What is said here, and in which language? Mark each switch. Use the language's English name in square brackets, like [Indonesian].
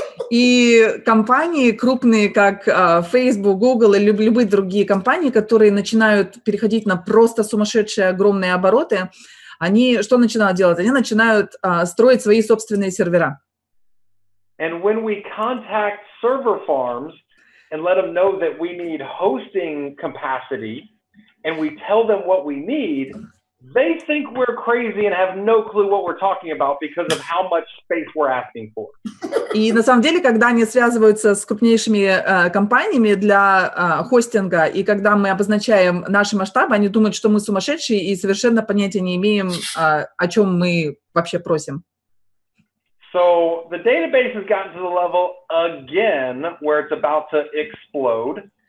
[Russian] И компании крупные, как Facebook, Google или любые другие компании, которые начинают переходить на просто сумасшедшие огромные обороты, они что начинают делать? Они начинают строить свои собственные сервера. [English] And when we contact server farms and let them know that we need hosting capacity, and we tell them what we need, they think we're crazy and have no clue what we're talking about because of how much space we're asking for. [Russian] И на самом деле, когда они связываются с крупнейшими компаниями для хостинга, и когда мы обозначаем наши масштабы, они думают, что мы сумасшедшие и совершенно понятия не имеем, о чем мы вообще просим. [English] So the database has gotten to the level again where it's about to explode.